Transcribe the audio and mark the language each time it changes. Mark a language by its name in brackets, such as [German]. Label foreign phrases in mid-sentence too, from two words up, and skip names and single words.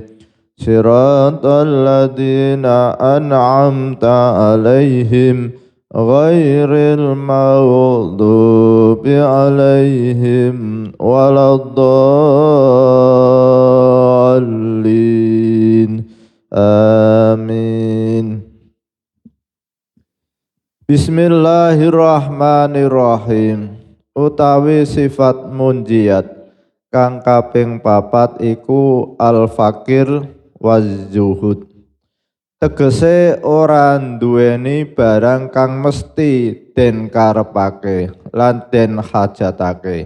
[Arabic] صراط الذين أنعمت عليهم غير المغضوب عليهم ولا الضالين. Amin. Bismillahirrahmanirrahim. [Javanese] Utawi sifat munjiat kang kaping papat iku [Arabic] الفقير والزهد. [Javanese] Tegese ora duweni barang kang mesti den karepake lan den hajatake.